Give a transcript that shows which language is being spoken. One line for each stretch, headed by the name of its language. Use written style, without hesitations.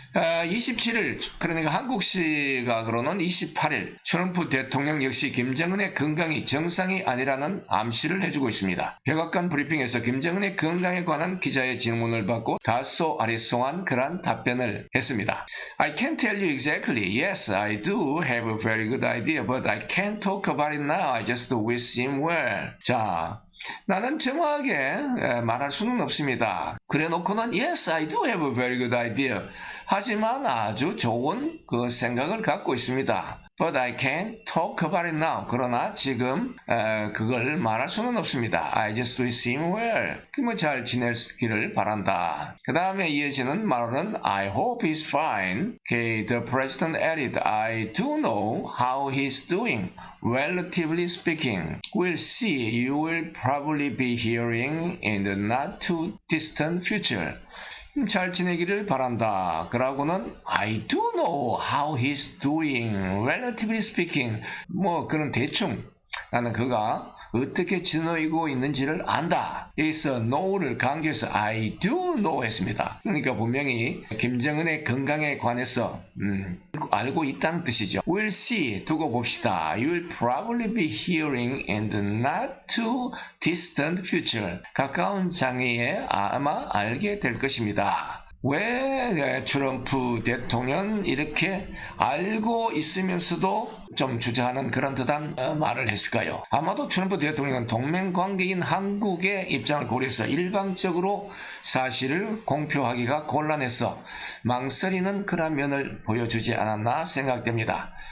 Korean: 27일 그러니까 한국 시각으로는 28일 트럼프 대통령 역시 김정은의 건강이 정상이 아니라는 암시를 해주고 있습니다. 백악관 브리핑에서 김정은의 건강에 관한 기자의 질문을 받고 다소 아리송한 그런 답변을 했습니다.
English: I can't tell you exactly. Yes, I do have a very good idea, but I can't talk about it now. I just wish him well.
Korean: 자, 나는 정확하게 말할 수는 없습니다. 그래 놓고는
English: Yes, I do have a very good idea.
Korean: 하지만 아주 좋은 그 생각을 갖고 있습니다.
English: But I can't talk about it now.
Korean: 그러나 지금 그걸 말할 수는 없습니다.
English: I just wish him well.
Korean: 잘 지내기를 바란다. 그 다음에 이어지는 말은
English: I hope he's fine. Okay, the president added, I do know how he's doing. Relatively speaking, we'll see. You will probably be hearing in the not too distant future.
Korean: 잘 지내기를 바란다. 그러고는
English: I do know how he's doing. Relatively speaking.
Korean: 그런 대충 나는 그가 어떻게 지내고 있는지를 안다. 여기서 know를 강조해서
English: I do know
Korean: 했습니다. 그러니까 분명히 김정은의 건강에 관해서 알고 있다는 뜻이죠.
English: We'll see.
Korean: 두고 봅시다.
English: You will probably be hearing in the not too distant future.
Korean: 가까운 장래에 아마 알게 될 것입니다. 왜 트럼프 대통령은 이렇게 알고 있으면서도 좀 주저하는 그런 듯한 말을 했을까요? 아마도 트럼프 대통령은 동맹관계인 한국의 입장을 고려해서 일방적으로 사실을 공표하기가 곤란해서 망설이는 그런 면을 보여주지 않았나 생각됩니다.